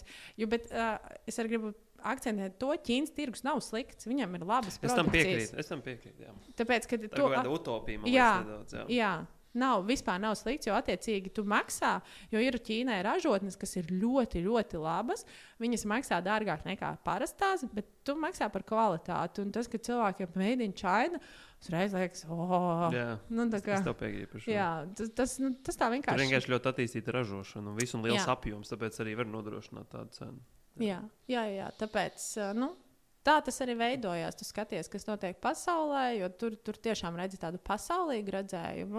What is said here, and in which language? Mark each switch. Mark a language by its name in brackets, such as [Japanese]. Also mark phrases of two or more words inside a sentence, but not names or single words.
[Latvian] Es arī gribu akcentēt to, Ķīnas tirgus nav slikts, viņam ir labas produkcijas. Es tam piekrītu, jā. Tāpēc, ka tā ir kāda utopija, man liekas, nedaudz. Jā. Vispār nav slikts, jo attiecīgi tu maksā, jo ir Ķīnai ražotnes, kas ir ļoti, ļoti labas. Viņas maksā dārgāk nekā parastās, bet tu maksā par kvalitāti. Un tas, ka cilvēkiem [English] made in China, [Latvian] uzreiz liekas, es tev piekrītu par šo. Jā, tas tā vienkārši. Tur vienkārši ļoti attīstīta ražošana un visu un liels apjoms, tāpēc arī var nodrošināt tādu cenu. Jā, tāpēc, tā tas arī veidojās. Tu skaties, kas notiek pasaulē, jo tur tiešām redzi tādu pasaulīgu redzējumu.